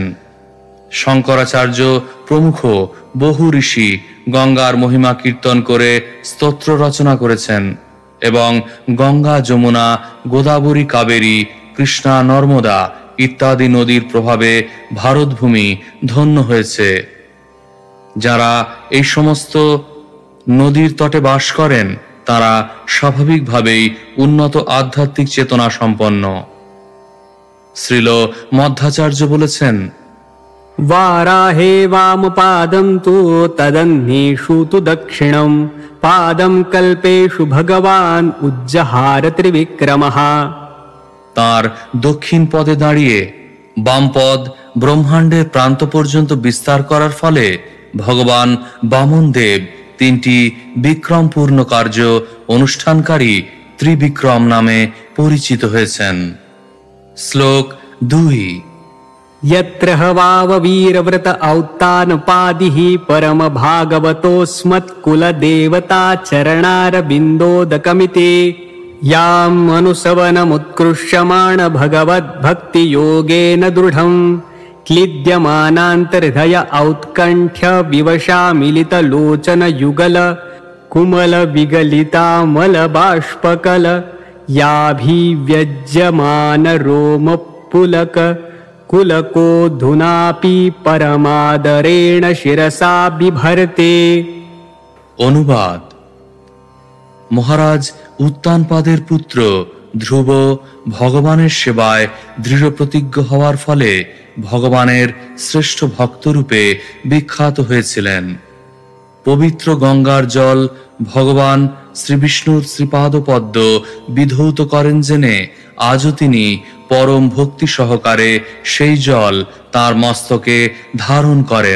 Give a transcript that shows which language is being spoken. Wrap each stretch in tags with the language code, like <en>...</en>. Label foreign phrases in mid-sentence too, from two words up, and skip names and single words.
<bn>শঙ্করাচার্য প্রমুখ বহু ঋষি গঙ্গার মহিমা কীর্তন করে স্তোত্র রচনা করেছেন এবং গঙ্গা, যমুনা, গোদাবরী, কাবেরী, কৃষ্ণা, নর্মদা ইত্যাদি নদীর প্রভাবে ভারতভূমি ধন্য হয়েছে। যারা এই সমস্ত নদীর তটে বাস করেন তারা স্বাভাবিকভাবেই উন্নত আধ্যাত্মিক চেতনা সম্পন্ন। শ্রীল মধ্বাচার্য বলেছেন,</bn> <sa>वाराहे वामपादं तु तदन्येषु तु दक्षिणं पादं कल्पेषु भगवान् उज्जहार त्रिविक्रमः।</sa> <bn>তার দক্ষিণ পদে দাঁড়িয়ে বাম পদ ব্রহ্মাণ্ডের প্রান্ত পর্যন্ত বিস্তার করার ফলে ভগবান বামনদেব 3টি বিক্রমপূর্ণ কার্য অনুষ্ঠানকারী ত্রিবিক্রম নামে পরিচিত হয়েছেন। শ্লোক 2।</bn> <sa>यत्र हवाव वीरव्रत औत्तानपादिः परम भागवतोऽस्मत्कुल देवता चरणारविन्दोदकमिते यां अनुसवनमुत्कृष्यमाण भगवद्भक्तियोगेन दृढं क्लिद्यमानान्तर्हृदय औत्कण्ठ्य विवशा मिलितलोचन युगल कुमल विगलितामल बाष्पकल याभिव्यज्यमान रोमपुलक कुलकोऽधुनापि परमादरेण शिरसा बिभर्ते।</sa> <bn>অনুবাদ। মহারাজ উত্তানপাদের পুত্র ধ্রুব ভগবানের সেবায় দৃঢ় প্রতিজ্ঞ হওয়ার ফলে ভগবানের শ্রেষ্ঠ ভক্তরূপে বিখ্যাত হয়েছিলেন। পবিত্র গঙ্গার জল ভগবান শ্রীবিষ্ণুর শ্রীপাদপদ্ম বিধৌত করেন জেনে আজও তিনি পরম ভক্তি সহকারে সেই জল তার মস্তকে ধারণ করেন।</bn>